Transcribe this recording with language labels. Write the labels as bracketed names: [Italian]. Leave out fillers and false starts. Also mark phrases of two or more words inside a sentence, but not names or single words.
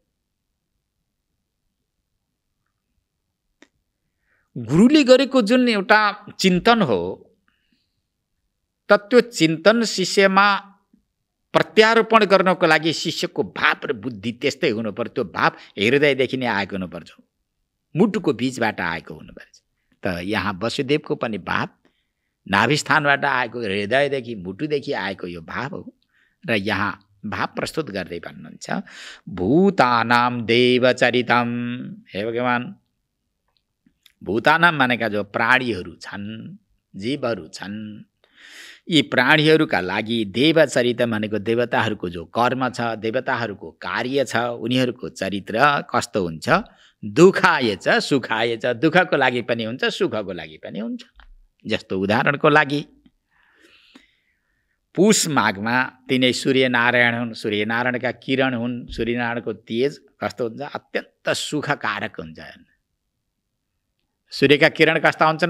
[Nepali] गुरुले गरेको जुन एउटा चिन्तन हो त त्यो चिन्तन शिष्यमा प्रत्यारोपण गर्नको लागि शिष्यको भाव र बुद्धि त्यस्तै हुनुपर्छ। त्यो भाव हृदयदेखि नै आएको हुनुपर्छ, मुटुको बीचबाट आएको हुनुपर्छ। त यहाँ वसुदेवको पनि भाव नाभिस्थानबाट आएको, हृदयदेखि मुटुदेखि आएको यो भाव हो। र यहाँ भाव प्रस्तुत गर्दै भन्नुहुन्छ, [Sanskrit] भूतानां देवचरितम। [Nepali] हे भगवान्, भूतानां भनेका जो प्राणीहरू छन्, जीवहरू छन्, यी प्राणीहरूका लागि देवचरित भनेको देवताहरूको जो कर्म छ, देवताहरूको कार्य छ, उनीहरूको चरित्र कस्तो हुन्छ? [Sanskrit] दुःखाय च सुखाय च। [Nepali] दुःखको लागि पनि हुन्छ, सुखको लागि पनि हुन्छ। जस्तो उदाहरणको लागि पुष माघमा तिनै सूर्यनारायण हुन्, सूर्यनारायणका किरण हुन्। सूर्यनारायणको तेज कस्तो हुन्छ? अत्यन्त सुखकारक हुन्छ। सूर्यका किरण कस्ता हुन्छन्?